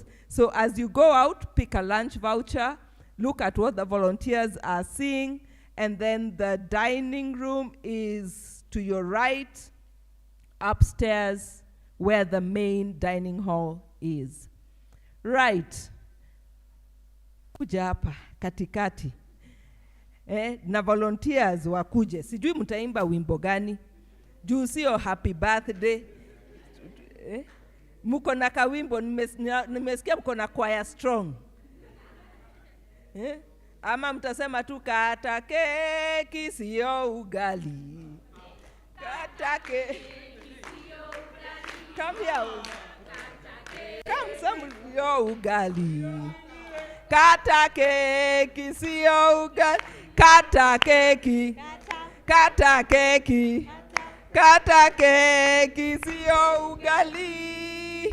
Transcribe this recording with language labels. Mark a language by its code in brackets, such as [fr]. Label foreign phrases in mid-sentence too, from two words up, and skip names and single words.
[en] So as you go out, pick a lunch voucher, look at what the volunteers are seeing, and then the dining room is to your right, upstairs, where the main dining hall is. Right. [sw] Kuja hapa, katikati. Na volunteers wakuje. Sijui mtaimba wimbo gani. Juu sio [en] happy birthday. [sw] Muko na kawimbo, nimesikia mko na [en] choir strong. [sw] Ama mtasema tu kata keki sio ugali. Kata keki sio ugali. [en] Come here. Come some [sw] sio ugali. Kata keki sio ugali. Kata keki. Kata keki. Kata keki sio ugali.